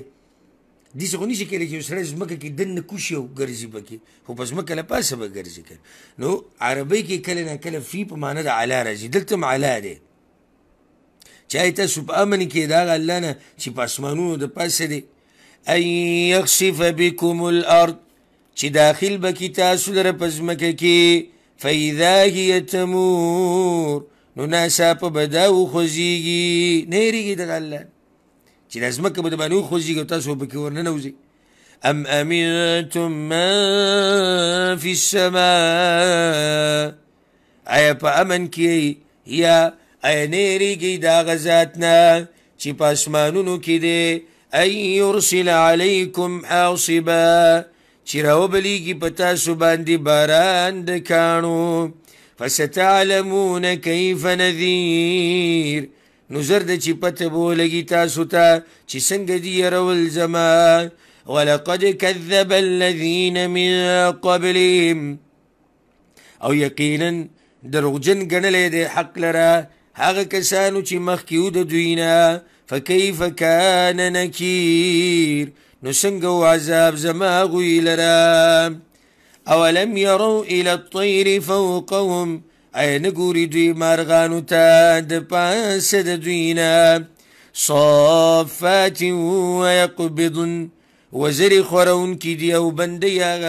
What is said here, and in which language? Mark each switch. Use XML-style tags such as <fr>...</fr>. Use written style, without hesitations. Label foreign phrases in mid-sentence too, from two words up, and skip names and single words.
<ps>داسې خو نشي کېدی چې یو سړی ځمکه کې دننه کوشي او ګرځي پکې، خو په ځمکه له پاسه به ګرځي که نو عربۍ کې کله نه کله فی په معنا د علا راځي، دلته هم علا دی. چې آیا تاسو په امن کې د هغه الله نه چې په اسمانونو د پاسه دی.</ps> <ar>ان یخسف بکم الارض،</ar> <ps>چې داخل به کي تاسو لره په ځمکه کې،</ps> <ar>فاذا هي تمور،</ar> <ps>نو ناڅاپه به دا وخوځېږي، نه هېرېږي دغه الله چې دا ځمکه به د باندې وخوځېږي او تاسو به پکې ورننوځئ.</ps> <ar>ام امنتم من فی السماء،</ar> <ps>آیا په امن کې یا آیا نه هېرېږئ د هغه ذات نه چې په اسمانونو کې دی،</ps> <ar>ان یرسل علیکم حاصبا،</ar> <ps>چې راوبلیږي په تاسو باندې باران د کاڼو،</ps> <ar>فستعلمون کیف نذیر،</ar> <ps>نو زر ده چې پته به ولګي تاسو ته چې څنګه دي يرول زما.</ps> <ar>ولقد کذب الذین من قبلهم،</ar> <ps>او یقینا دروغجن ګڼلی دی حق لره هغه کسانو چې مخکې و د دوی نه.</ps> <ar>فکیف کان نکیر،</ar> <ps>نو څنګه و عذاب زما هغوی لره.</ps> <ar>اولم یروا الی الطیر فوقهم،</ar> <ps>آیا نه ګوري دوی مارغانو ته د پاسه د دوی نه،</ps> <ar>صافات ویقبضن،</ar> <ps>وزرې خورونکي دي او بندۍ هغه.</ps>